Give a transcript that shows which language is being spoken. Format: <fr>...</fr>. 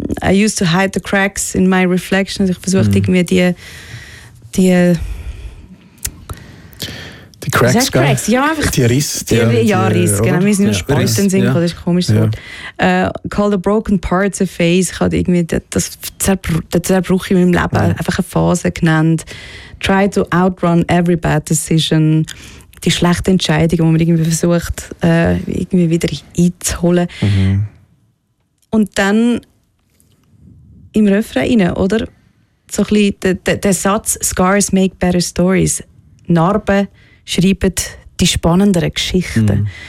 <en>I used to hide the cracks in my reflection.</en> <de>Also ich versuche irgendwie die</de> <en>Cracks, Cracks?</en> <de>Ja, einfach die Risse. Risse, genau. Wir sind nur Spalten sinken, das ist ein komisches Wort.</de> <en>Call the broken parts a phase.</en> <de>Ich habe irgendwie den Zerbruch in meinem Leben einfach eine Phase genannt.</de> <en>Try to outrun every bad decision.</en> <de>Die schlechte Entscheidung, die man irgendwie versucht, irgendwie wieder einzuholen. Und dann im Refrain, oder? So ein bisschen der Satz:</de> <en>Scars make better stories.</en> <de>Narben schreiben die spannenderen Geschichten. Mhm.</de>